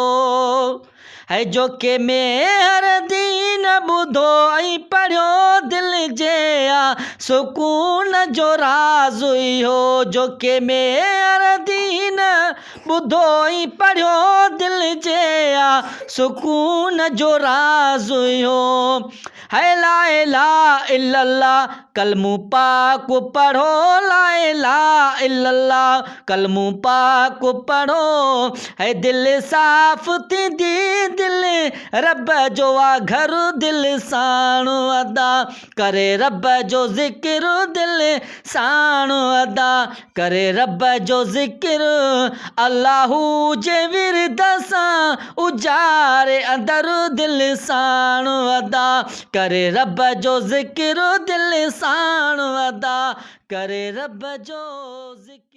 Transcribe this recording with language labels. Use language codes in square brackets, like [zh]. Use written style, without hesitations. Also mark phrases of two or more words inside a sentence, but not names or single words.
[sd] है जोके में हर दीन ॿुधो ऐं पढ़ियो, दिल जे सुकून जो राज़ इहो। जोके में हर दीन ॿुधो ऐं पढ़ियो, दिल जे सुकून जो राज़ इहो। है [ar] لا إله إلا الله [sd] कलमू पाक पढ़ो, [ar] لا إله إلا الله [sd] कलमू पाक पढ़ो। है दिल साफ़ थींदी, दिल रब जो घर, दिल साण अदा करे रब जो ज़िक्र, दिल साण अदा करे रब जो ज़िक्र, अल्लाहू जे विरद सां उजारे अंदर दिल साण अदा करे रब जो ज़िक्र, दिल साण अदा करे रब जो ज़िक्र।